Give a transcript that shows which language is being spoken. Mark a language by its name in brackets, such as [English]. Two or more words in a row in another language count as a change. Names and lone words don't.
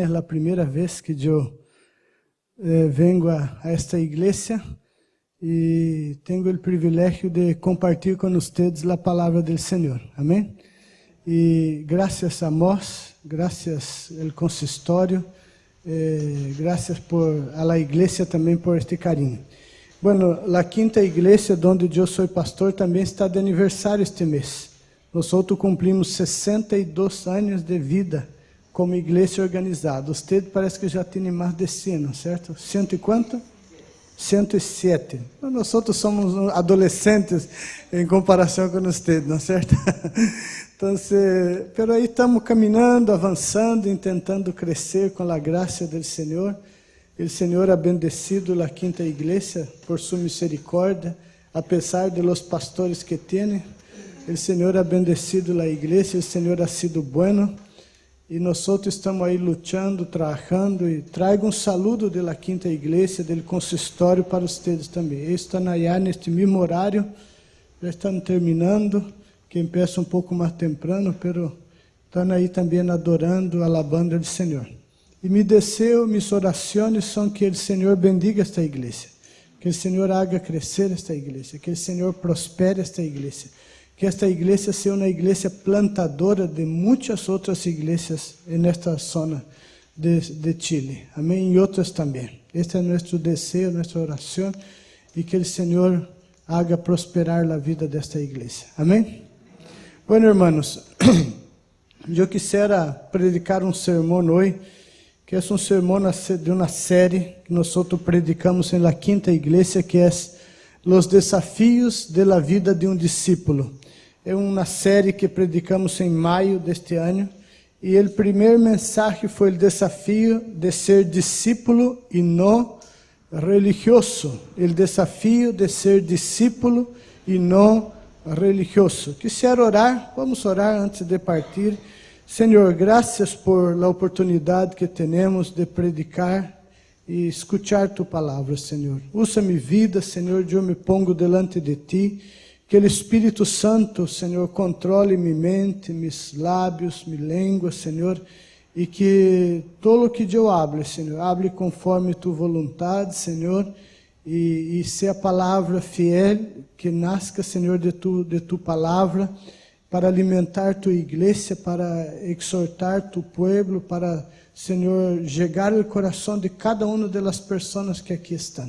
[Spanish] Es la primera vez que yo vengo a esta iglesia y tengo el privilegio de compartir con ustedes la palabra del Señor. Amén. Y gracias a Moss, gracias al consistorio, gracias a la iglesia también por este cariño. Bueno, la quinta iglesia donde yo soy pastor también está de [Portuguese] aniversário este mês. Nosotros cumprimos 62 anos de vida como igreja organizada. [Spanish] Usted parece que [Portuguese] já tem mais de [Spanish] 100, ¿no es cierto? ¿100 y cuánto? 107. Nosotros somos adolescentes [Portuguese] em comparação com [Spanish] usted, ¿no es cierto? [Portuguese] Entonces, pero aí estamos caminhando, avançando, tentando crescer com a graça do Senhor. O Senhor [Spanish] ha bendecido [Portuguese] a quinta igreja por sua misericórdia, [Spanish] a pesar de los pastores que tiene. [Portuguese] O Senhor [Spanish] ha bendecido [Portuguese] a igreja, o Senhor [Spanish] ha sido bueno. [Portuguese] E nós estamos aí lutando, trabalhando. E trago saludo da quinta igreja, do consistório para vocês também. Eles estão aí neste mesmo horário, já estão terminando, [Spanish] que empieza [Portuguese] pouco mais temprano, pero estão aí também adorando, alabando o Senhor. E meu desejo, minhas orações são que o Senhor bendiga esta igreja, que o Senhor haga crescer esta igreja, que o Senhor prospere esta igreja, que esta igreja seja uma igreja plantadora de muitas outras igrejas nesta zona de Chile. Amém? E outras também. Este é nosso desejo, nossa oração, e que o Senhor haga prosperar a vida desta igreja. Amém? [Spanish] Bueno, hermanos, [Portuguese] eu quisiera predicar sermão hoje, que é sermão de uma série que nós predicamos em la quinta igreja, que é [Spanish] Los desafios de la vida de discípulo. [Portuguese] É uma série que predicamos em maio deste ano, e o primeiro mensagem foi o desafio de ser discípulo e não religioso. O desafio de ser discípulo e não religioso. Quisiera orar, vamos orar antes de partir. Senhor, graças [Spanish] por la [Portuguese] oportunidade que temos de predicar e escuchar tu palavra, Senhor. Usa minha vida, Senhor, eu [Spanish] me pongo delante [Portuguese] de ti. Que o Espírito Santo, Senhor, controle minha mente, meus lábios, minha língua, Senhor, e que todo o que eu hable, Senhor, hable conforme tu vontade, Senhor, e seja a palavra fiel, que nasca, Senhor, de tu palavra, para alimentar tu igreja, para exortar tu pueblo, para, Senhor, chegar ao coração de cada uma das pessoas que aqui estão.